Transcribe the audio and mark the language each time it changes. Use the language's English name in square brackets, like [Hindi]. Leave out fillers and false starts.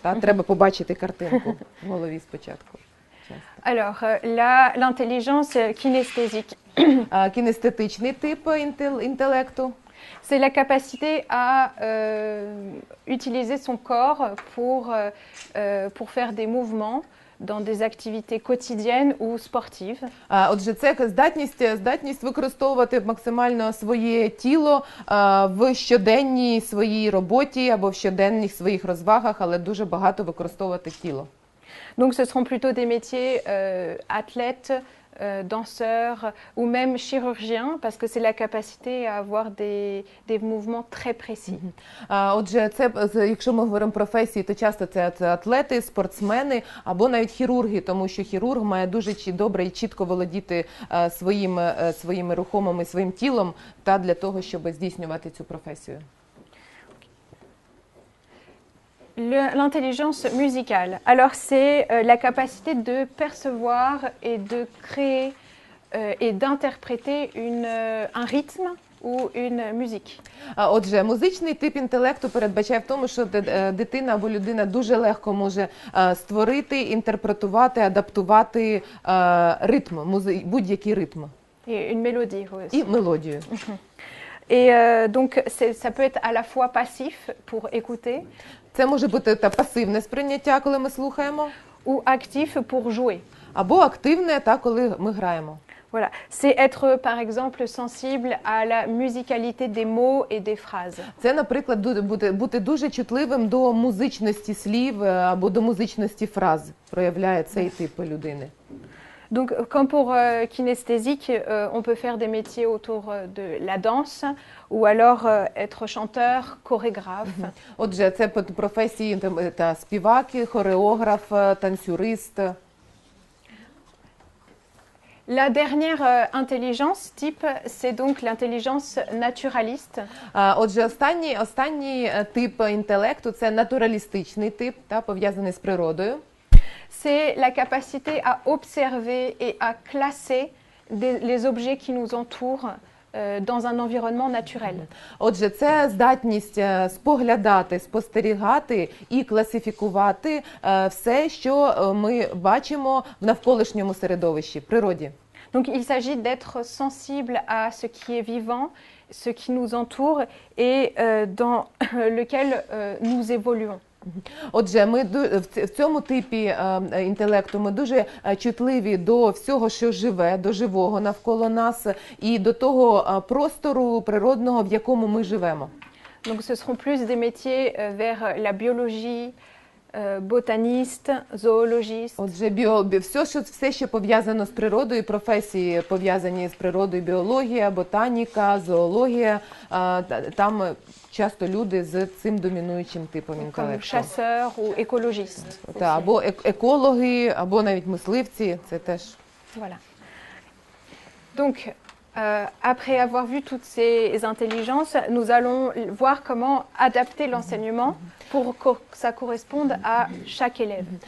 [Ukrainian] Треба побачити картинку в голові спочатку. [French] Alors, l'intelligence kinesthésique. [Ukrainian] Кінестетичний тип інтелекту. [French] C'est la capacité à utiliser son corps pour faire des mouvements dans des activités quotidiennes ou sportives. [Ukrainian] Отже, це здатність використовувати максимально своє тіло в щоденній своїй роботі або в щоденних своїх розвагах, але дуже багато використовувати тіло. [French] Donc ce seront plutôt des métiers athlètes, danseurs ou même chirurgiens parce que c'est la capacité à avoir des mouvements très précis. [Ukrainian] Отже, якщо ми говоримо про професії, то часто це атлети, спортсмени або навіть хірурги, тому що хірург має дуже добре і чітко володіти своїми рухомими, своїм тілом та для того, щоб здійснювати цю професію. [French] L'intelligence musicale. Alors c'est la capacité de percevoir et de créer et d'interpréter un rythme ou une musique. [Ukrainian] Отже, музичний тип інтелекту передбачає в тому, що дитина або людина дуже легко може створити, інтерпретувати, адаптувати ритм, будь-який ритм. [French] Et une mélodie aussi. [Ukrainian] І мелодію. [French] Et donc ça peut être à la fois passif pour écouter. [Ukrainian] Це може бути пасивне сприйняття, коли ми слухаємо. [French] Ou actif pour jouer. [Ukrainian] Або активне, коли ми граємо. [French] Voilà, c'est être par exemple sensible à la musicalité des mots et des phrases. [Ukrainian] Це, наприклад, бути дуже чутливим до музичності слів або до музичності фраз, проявляє цей тип людини. [French] Donc, comme pour kinesthésique, on peut faire des métiers autour de la danse ou alors être chanteur, chorégraphe. [Ukrainian] Отже, це професії та співаки, хореограф, танцюрист. [French] La dernière intelligence type, c'est donc l'intelligence naturaliste. [Ukrainian] Отже, останній тип інтелекту – це натуралістичний тип, пов'язаний з природою. [French] C'est la capacité à observer et à classer les objets qui nous entourent dans un environnement naturel. [Ukrainian] Отже, це здатність споглядати, спостерігати і класифікувати все, що ми бачимо в навколишньому середовищі, природі. [French] Donc il s'agit d'être sensible à ce qui est vivant, ce qui nous entoure et dans lequel nous évoluons. [Ukrainian] Отже, ми в цьому типі інтелекту ми дуже чутливі до всього, що живе, до живого навколо нас і до того простору природного, в якому ми живемо. [French] Donc ce seront plus des métiers vers la biologie, botaniste, zoologiste. [Ukrainian] Отже, все, що пов'язано з природою, професії пов'язані з природою, біологія, ботаніка, зоологія, там часто люди з цим домінуючим типом інтелекту. [French] Comme chasseur ou écologiste. [Ukrainian] Або екологи, або навіть мисливці, це теж. [French] Voilà. Donc, après avoir vu toutes ces intelligences, nous allons voir comment adapter l'enseignement pour que ça corresponde à chaque élève.